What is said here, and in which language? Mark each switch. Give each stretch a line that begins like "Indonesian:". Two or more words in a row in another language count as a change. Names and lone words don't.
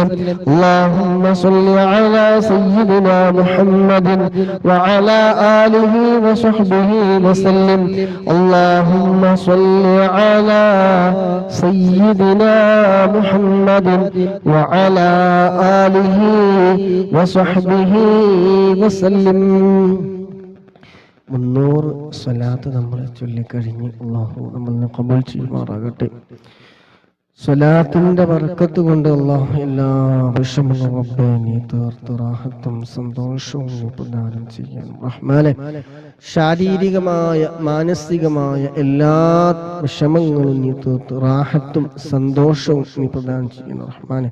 Arabic: اللهم صل على سيدنا محمد وعلى آله وصحبه وسلم. اللهم صل على سيدنا محمد وعلى آله وصحبه وسلم.
Malayalam: 300 സ്വലാത്ത് നമ്മൾ ചൊല്ലിക്കഴിഞ്ഞ് അല്ലാഹു നമ്മളെ ഖബൂൽ ചെയ്യുമാറാകട്ടെ. സ്വലാത്തിന്റെ ബർക്കത്ത് കൊണ്ട് അല്ലാഹു എല്ലാ വിഷമങ്ങളും റബ്ബേ നീ തീർത്ത് റാഹത്തും സന്തോഷവും നീ പ്രദാനം ചെയ്യണം റഹ്മാനെ. ശാരീരികമായ മാനസികമായ എല്ലാ വിഷമങ്ങളും നീ തീർത്ത് റാഹത്തും സന്തോഷവും നീ പ്രദാനം ചെയ്യണം റഹ്മാനെ.